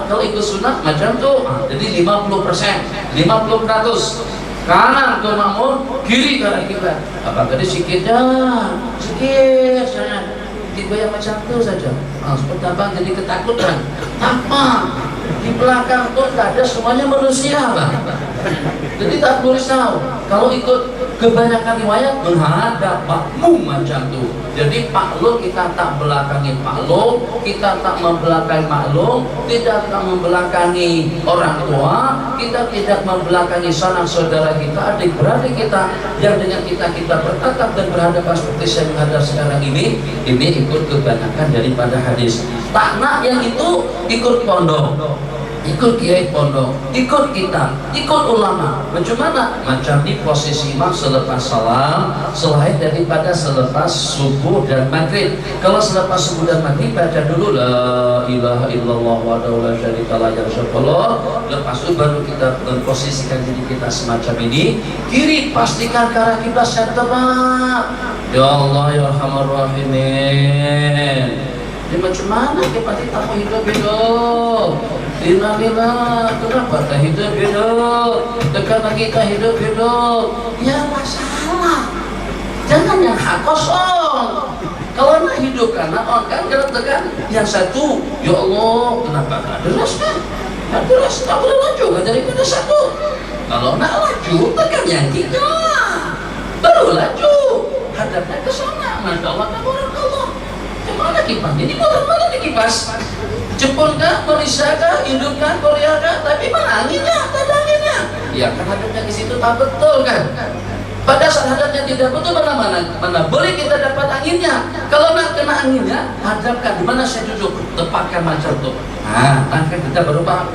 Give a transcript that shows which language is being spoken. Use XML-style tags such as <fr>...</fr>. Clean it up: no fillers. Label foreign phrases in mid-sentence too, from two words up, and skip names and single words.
<ms>Kalau ikut sunnah macam tuh, jadi 50%, 50% kanan ke makmum, kiri ke arah kiblat. Apa tadi sikitnya, sikit saja, digoyang macam itu saja. Seperti apa? Jadi ketakutan. Apa? Di belakang tuh tak ada semuanya manusia, bang. Jadi tak perlu risau. Kalau ikut kebanyakan riwayat menghadap makmum macam tu. Jadi maklum kita tak belakangi maklum, kita tak membelakangi maklum, tidak tak membelakangi orang tua, kita tidak membelakangi sanak saudara kita, adik-beradik kita yang dengan kita bertatap dan berhadapan seperti saya menghadap sekarang ini ikut kebanyakan daripada hadis. Tak nak yang itu ikut pondok, ikut kiai pondok, ikut kita, ikut ulama. Bagaimana? Macam di posisi imam selepas salam, selain daripada selepas subuh dan maghrib. Kalau selepas subuh dan maghrib baca dulu</ms> <ar>لا إله إلا الله وحده لا شريك له</ar> <ms>lepas itu baru kita memposisikan diri kita semacam ini. Kiri pastikan ke arah kiblat yang tepat.</ms> <ar>يا الله يا أرحم الراحمين.</ar> <ms>Ini macam mana kita mau hidup-hidup? Lila, kenapa tak hidup-hidup? Tekan kita hidup-hidup. Ya masalah. Jangan yang hak kosong. Kalau nak hidup karena kan tekan yang satu.</ms> <ar>يا الله,</ar> <ms>kenapa tak deras kan? Tak deras, tak boleh laju kan daripada satu. Kalau nak laju, tekan yang tiga. Baru laju. Hadapnya ke sana.</ms> <ar>ما شاء الله، تبارك الله.</ar> <ms>Mana kipas? Ini motor mana di kipas? Jepun kah, Malaysia kah, Indo kah, Korea kah? Tapi mana anginnya? Tak ada anginnya. Ya kan hadapnya di situ tak betul kan? Pada saat hadapnya tidak betul mana boleh kita dapat anginnya. Kalau nak kena anginnya, hadapkan di mana saya duduk, tepatkan macam itu. Nah, kan kita baru paham.</ms>